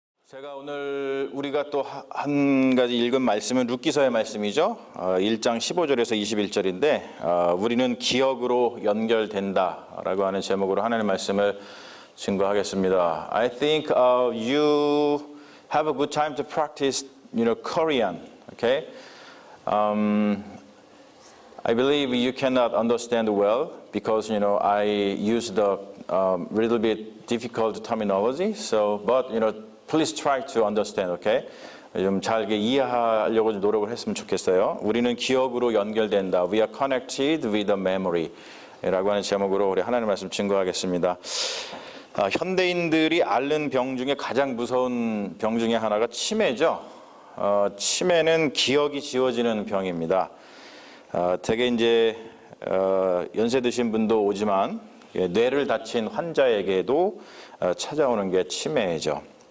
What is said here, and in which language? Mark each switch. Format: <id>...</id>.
<ko>제가 오늘 우리가 또 한 가지 읽은 말씀은 룻기서의 말씀이죠. 1장 15절에서 21절인데 우리는 기억으로 연결된다라고 하는 제목으로 하나님의 말씀을 증거하겠습니다.</ko> <en>I think you have a good time to practice, Korean. Okay? I believe you cannot understand well because I use the little bit difficult terminology. So, but please try to understand, okay?</en> <ko>좀 잘 이해하려고 좀 노력을 했으면 좋겠어요. 우리는 기억으로 연결된다.</ko> <en>We are connected with the memory.</en> <ko>라고 하는 제목으로 우리 하나님의 말씀 증거하겠습니다. 현대인들이 앓는 병 중에 가장 무서운 병 중에 하나가 치매죠. 치매는 기억이 지워지는 병입니다. 되게 이제 연세 드신 분도 오지만 뇌를 다친 환자에게도 찾아오는 게 치매죠.</ko>